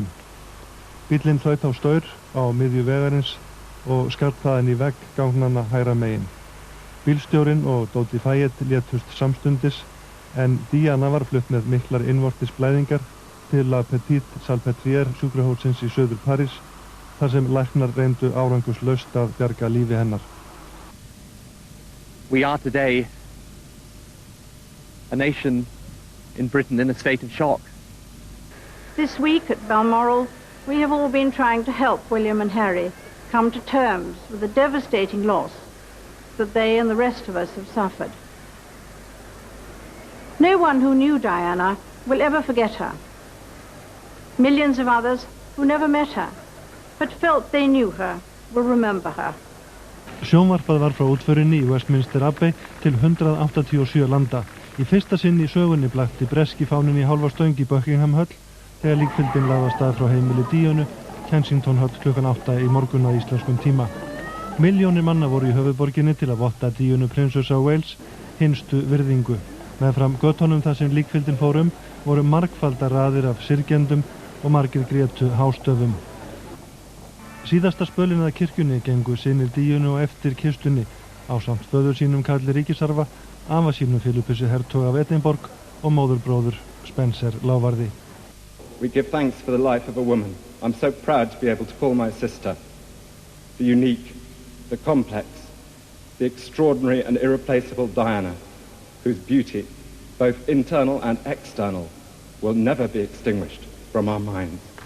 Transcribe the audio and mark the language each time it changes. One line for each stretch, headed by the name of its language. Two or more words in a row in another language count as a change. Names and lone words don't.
Icelandic: Bíllinn hlaut á staur á miðju vegarins og skartaðinn í vegg gangnanna hægra megin. Bílstjórinn og Dodi Fayed létust samstundis en Diana var flutt með miklar innvortis blæðingar til La Petite Salpêtrière sjúkrahússins í söður París þar sem læknar reyndu árangurslaust að bjarga lífi hennar.
English: We are today a nation in Britain in a state of shock. This week at Balmoral, we have all been trying to help William and Harry come to terms with the devastating loss that they and the rest of us have suffered. No one who knew Diana will ever forget her. Millions of others who never met her, but felt they knew her, will remember her.
Icelandic: Sjónvarpað var frá útförinni í Westminster Abbey til 187 landa. Í fyrsta sinn í sögunni blakti breski fáninn í hálfa stöng í Buckingham Höll þegar líkfylgdin lagði af stað frá heimili Díönu, Kensington Höll klukkan 8 í morgun að íslenskum tíma. Milljónir manna voru í höfuðborginni til að votta Díönu prinsessu af Wales hinstu virðingu. Meðfram götunum þar sem líkfylgdin fór voru margfaldar raðir af syrgjendum og margir grétu hástöfum. Síðasta spölinn að kirkjunni gengu synir Díönu og eftir kistunni ásamt föður sínum Karli ríkisarfa, afa sínum Philippusi hertog af Edinborg og móðurbróður Spencer lávarði.
English: We give thanks for the life of a woman. I'm so proud to be able to call my sister. The unique, the complex, the extraordinary and irreplaceable Diana, whose beauty, both internal and external, will never be extinguished from our minds.